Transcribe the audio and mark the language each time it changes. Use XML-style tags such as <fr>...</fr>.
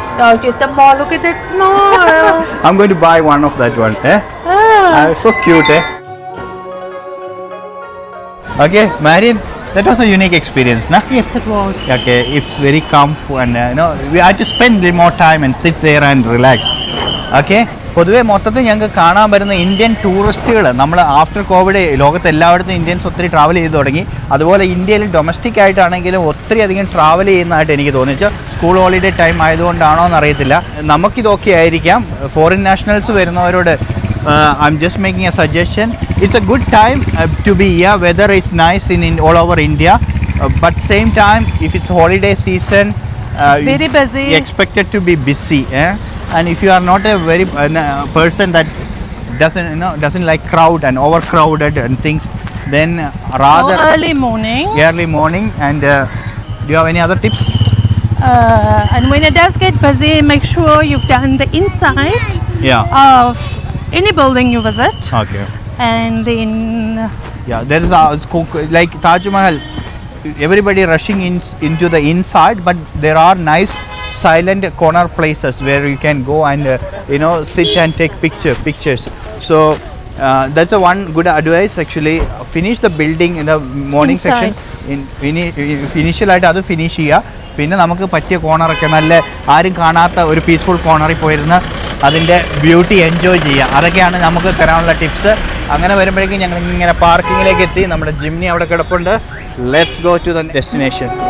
<en>Out at the mall, look at that smile. I'm going to buy one of that one. Eh? So cute, eh? Okay, Marian, that was a unique experience, na? Yes, it was. Okay, it's very calm and we had to spend a little more time and sit there and relax.</en> <ml>Okay, പൊതുവെ മൊത്തത്തിൽ ഞങ്ങൾക്ക് കാണാൻ വരുന്ന Indian ടൂറിസ്റ്റുകൾ നമ്മൾ after Covid ലോകത്ത് എല്ലായിടത്തും Indians ഒത്തിരി ട്രാവൽ ചെയ്ത് തുടങ്ങി. അതുപോലെ ഇന്ത്യയിൽ ഡൊമസ്റ്റിക് ആയിട്ടാണെങ്കിലും ഒത്തിരി അധികം ട്രാവൽ ചെയ്യുന്നതായിട്ട് എനിക്ക് തോന്നിച്ചു. School holiday time ആയതുകൊണ്ടാണോ എന്നറിയത്തില്ല. നമുക്കിതൊക്കെ ആയിരിക്കാം. Foreign Nationals വരുന്നവരോട്</ml> <en>I'm just making a suggestion. It's a good time to be here. Weather is nice in all over India, but same time if it's holiday season, It's very busy. you expected to be busy. And if you are not a very person that doesn't like crowd and overcrowded and things, then rather early morning. And do you have any other tips? And when it does get busy, make sure you've done the inside Yeah. of any building you visit. Okay. And then Yeah, there is like Taj Mahal. Everybody rushing into the inside, but there are nice silent corner places where you can go and sit and take pictures. So that's the one good advice actually. Finish the building in the morning Inside. section.</en> <ml>Initial അത് finish ചെയ്യുക. പിന്നെ നമുക്ക് പറ്റിയ കോർണറൊക്കെ നല്ല ആരും കാണാത്ത ഒരു peaceful കോർണറിൽ പോയിരുന്ന് അതിൻ്റെ ബ്യൂട്ടി എൻജോയ് ചെയ്യുക. അതൊക്കെയാണ് നമുക്ക് തരാനുള്ള ടിപ്സ്. അങ്ങനെ വരുമ്പോഴേക്കും ഞങ്ങൾ ഇങ്ങനെ പാർക്കിങ്ങിലേക്ക് എത്തി. നമ്മുടെ ജിംനി അവിടെ കിടപ്പുണ്ട്.</ml> <en>Let's go to the destination.</en>